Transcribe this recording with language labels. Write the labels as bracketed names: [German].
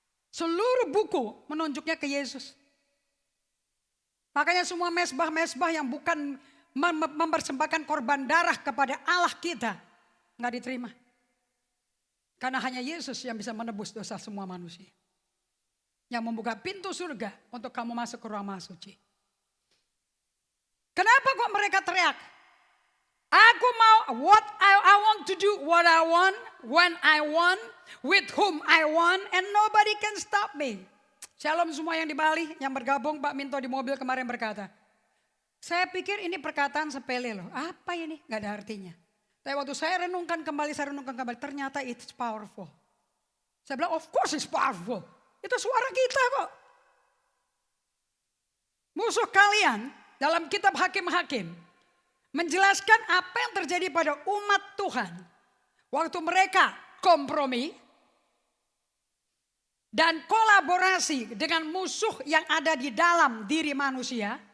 [Indonesian] Seluruh buku menunjuknya ke Yesus. Makanya semua mesbah-mesbah yang bukan mempersembahkan korban darah kepada Allah kita nggak diterima. Karena hanya Yesus yang bisa menebus dosa semua manusia. Yang membuka pintu surga untuk kamu masuk ke ruang maha suci. Kenapa kok mereka teriak? Aku mau [English] I want to do what I want, when I want, with whom I want, and nobody can stop me. [Indonesian] Shalom semua yang di Bali, yang bergabung, Pak Minto di mobil kemarin berkata, saya pikir ini perkataan sepele loh, apa ini? Gak ada artinya. Tapi waktu saya renungkan kembali, ternyata [English] it's powerful. [Indonesian] Saya bilang, [English] of course it's powerful. [Indonesian] Itu suara kita kok. Musuh kalian dalam kitab Hakim-Hakim menjelaskan apa yang terjadi pada umat Tuhan waktu mereka kompromi dan kolaborasi dengan musuh yang ada di dalam diri manusia.